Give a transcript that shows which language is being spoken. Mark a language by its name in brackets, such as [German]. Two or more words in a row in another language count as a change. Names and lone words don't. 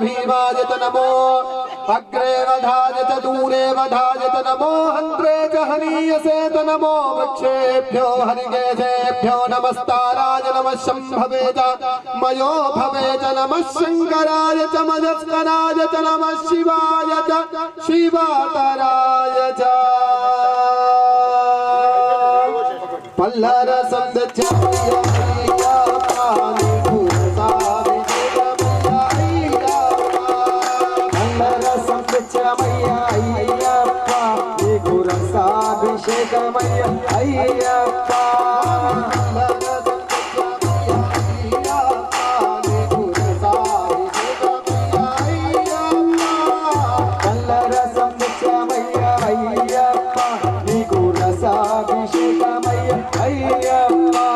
[Sanskrit] भीमाय च नमो अग्रे वधाय च दूरे वधाय च नमो हन्त्रे च हनीयसे च नमो वृक्षेभ्यो हरिकेशेभ्यो नमस्ताराय नमः शम्भवे च मयो भवे च नमः शङ्कराय च मजस्कराय च नमः शिवाय च शिवातराय च पल्लरसं दच्छामि [Telugu] అయ్యప్ప నీకు రసాభిషేకమయ్య అయ్యప్ప కల్లరసం నిత్యమయ్య అయ్యప్ప నీకు రసాభిషేకమయ్య అయ్యప్ప